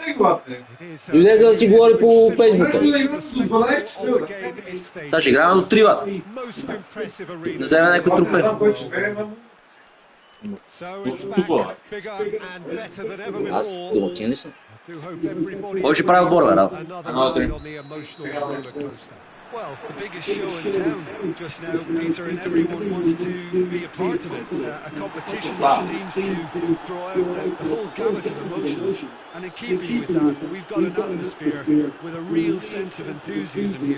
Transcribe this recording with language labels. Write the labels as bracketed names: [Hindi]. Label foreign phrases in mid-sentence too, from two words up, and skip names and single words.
[Bulgarian] Дойде, за да си говори по Фейсбука. Сега ще играем до 3 вата. Да вземе някой трофей. Аз домакин ли съм? Кой ще прави отбор, бе, Радо? [English] Well, the biggest show in town just now, Peter, and everyone wants to be a part of it. A competition that seems to draw out the whole gamut of emotions. And in keeping with that, we've got an atmosphere with a real sense of enthusiasm here.